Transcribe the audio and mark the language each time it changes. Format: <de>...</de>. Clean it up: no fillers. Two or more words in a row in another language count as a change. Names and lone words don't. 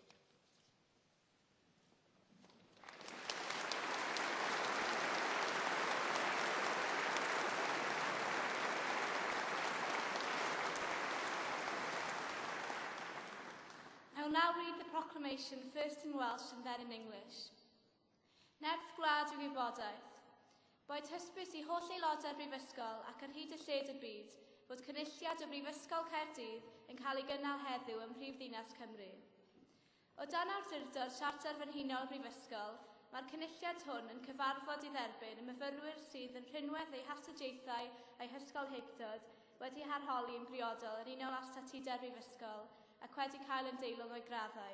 <en>I will now read the proclamation first in Welsh and then in English.</en> <cy>Nerth gwlad yw gwybodaeth. Boed hysbys I holl aelodau'r Brifysgol ac ar hyd y lled y byd fod cynulliad o Brifysgol Caerdydd yn cael ei gynnal heddiw ym Mhrifddinas Cymru. O dan awdurdod Siarter Frenhinol Brifysgol, mae'r cynulliad hwn yn cyfarfod I dderbyn y myfyrwyr sydd yn rhinwedd eu hastudiaethau a'i hysgol hictod wedi harholi yn briodol yn unol â statudau'r Brifysgol ac wedi cael yn deilwng o'i graddau.</cy>